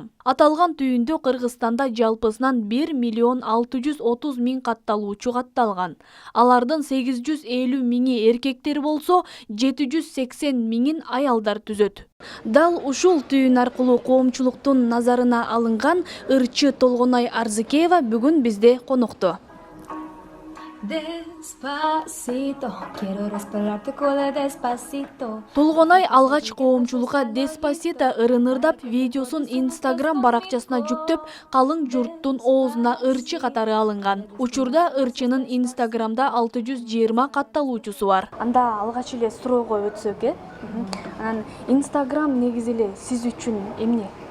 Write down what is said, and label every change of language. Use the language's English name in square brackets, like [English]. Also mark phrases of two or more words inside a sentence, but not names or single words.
[Kyrgyz] Аталган түйүндө Кыргызстанда жалпысынан 1.630.000 катталуучу катталган. Алардын 850.000 эркектер болсо, 780.000 аялдар түзөт. Дал ушул түйүн аркылуу коомчулуктун назарына алынган ырчы Толгонай Арзыкеева бүгүн бизде конокто. [Spanish] Despacito, quiero respirarte cola despacito. [Kyrgyz] Толгонай алгач коомчулукка Despacito ырын ырдап видеосун Instagram баракчасына жүктөп, калың журттун оозуна ырчы катары алынган. Учурда ырчынын Instagramда 620 катталуучусу бар. Анда алгач эле суроого өтсөк, Анан Instagram негизи эле сиз үчүн эмне?